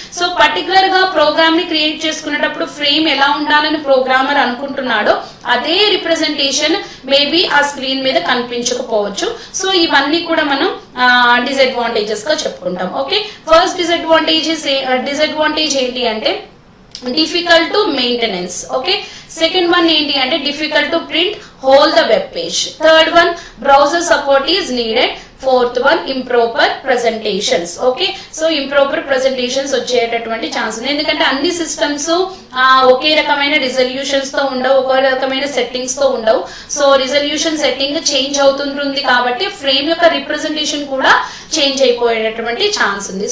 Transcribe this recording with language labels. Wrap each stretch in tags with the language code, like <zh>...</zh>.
<te>So particular గా programme ని create చేసుకునేటప్పుడు ఫ్రేమ్ ఎలా ఉండాలని ప్రోగ్రామర్ అనుకుంటున్నాడో అదే రిప్రజెంటేషన్ మేబీ ఆ స్క్రీన్ మీద కనిపించకపోవచ్చు. సో ఇవన్నీ కూడా మనం డిసడ్వాంటేజెస్ గా చెప్పుకుంటాం. ఓకే, ఫస్ట్ డిసడ్వాంటేజ్ ఏంటి అంటే</te> <en>difficult to maintenance. Okay, second one</en> <te>ఏంటి అంటే</te> <en>difficult to print whole the web page. Third one, browser support is needed. Fourth one, improper presentations. Okay, so improper presentations</en> <te>వచ్చేటటువంటి chance ఉంది, ఎందుకంటే అన్ని systems ఒకే రకమైన resolutions తో ఉండవు, ఒకే రకమైన సెట్టింగ్స్ తో ఉండవు. సో రిజల్యూషన్ సెట్టింగ్ చేంజ్ అవుతుంటుంది కాబట్టి ఫ్రేమ్ యొక్క రిప్రజెంటేషన్ కూడా చేంజ్ అయిపోయేటటువంటి ఛాన్స్ ఉంది.</te>